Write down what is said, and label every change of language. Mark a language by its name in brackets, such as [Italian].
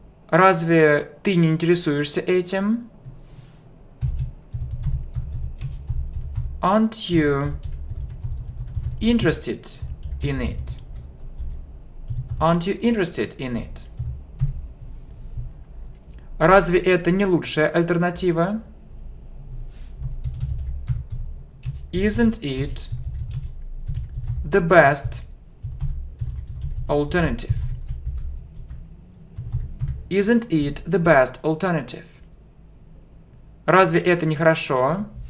[Russian] Разве ты не интересуешься этим? [English] Aren't you interested in it? Aren't you interested in it? [Russian] Разве это не лучшая альтернатива? [English] Isn't it the best alternative? Isn't it the best alternative? [Russian] Разве это не хорошо?